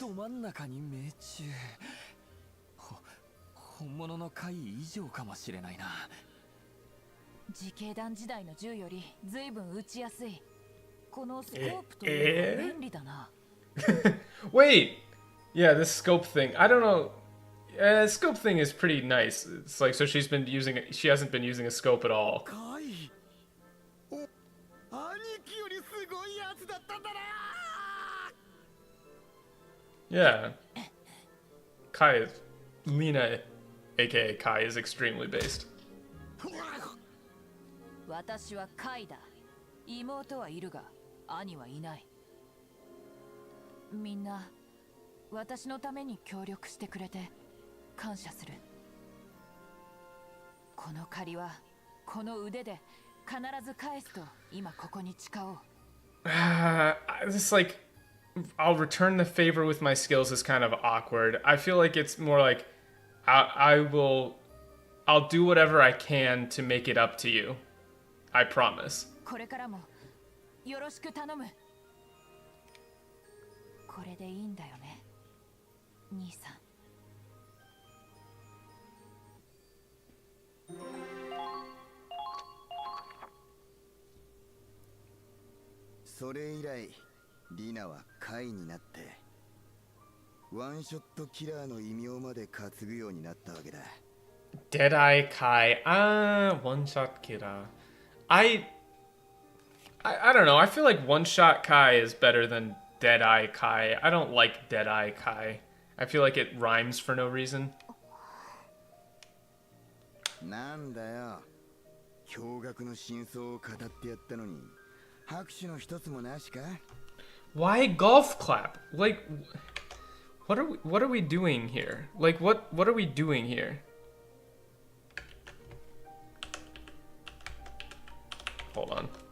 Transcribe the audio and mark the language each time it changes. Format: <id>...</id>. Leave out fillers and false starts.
<ja>ど真ん中に命中。本物の怪異以上かもしれないな。自警団時代の銃より随分撃ちやすい。このスコープというのは便利だな。</ja> <en>Wait! Yeah, this scope thing. I don't know. Scope thing is pretty nice. It's like, so she hasn't been using a scope at all.</en> <ja>カイ、お、兄貴よりすごいやつだったんだな。</ja> <en>Yeah. Kai is... Lena, aka Kai, is extremely based.</en> <ja>私はカイだ。妹はいるが、兄はいない。みんな、私のために協力してくれて、感謝する。この借りは、この腕で必ず返すと、今ここに誓おう。</ja> <en>It's like, I'll return the favor with my skills is kind of awkward. I feel like it's more like, I'll do whatever I can to make it up to you. I promise.</en> <ja>これからもよろしく頼む。これでいいんだよね、兄さん。それ以来、リナはカイになってワンショットキラーの異名まで担ぐようになったわけだ。</ja> <en>Deadeye Kai. One shot killer. I don't know. I feel like one shot Kai is better than Deadeye Kai. I don't like Deadeye Kai. I feel like it rhymes for no reason.</en> <ja>なんだよ。驚愕の真相を語ってやったのに拍手の一つもなしか？</ja> <en>Why golf clap? Like, what are we doing here? Like, what are we doing here? Hold on.</en>